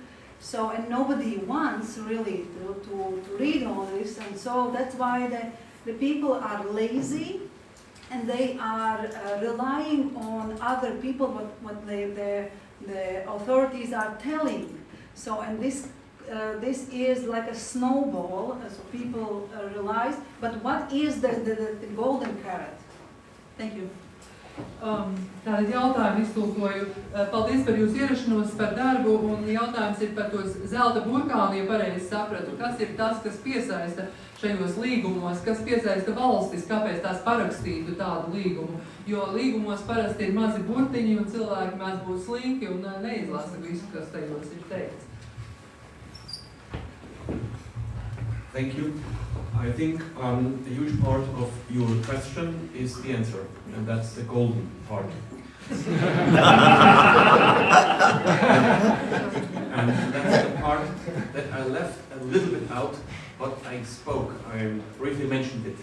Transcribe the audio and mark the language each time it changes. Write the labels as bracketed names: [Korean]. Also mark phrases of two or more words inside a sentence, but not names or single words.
[English] So, and nobody wants really to read all this, and so that's why the people are lazy, and they are relying on other people what the authorities are telling. So, and this is like a snowball, so people realize. But what is the golden carrot? Thank you. [Latvian] Tātad jautājumu iztulkoju. Paldies par jūsu ierašanos, par darbu, un jautājums ir par to zelta burkānu, ja pareizi sapratu. Kas ir tas, kas piesaista šajos līgumos, kas piesaista valstis, kāpēc tās parakstītu tādu līgumu? Jo līgumos parasti ir mazi burtiņi, un cilvēki mēdz būt slinki un neizlasa visu, kas tajos ir teikts. [English] Thank you. I think a huge part of your question is the answer, and that's the golden part. And that's the part that I left a little bit out, but I briefly mentioned it.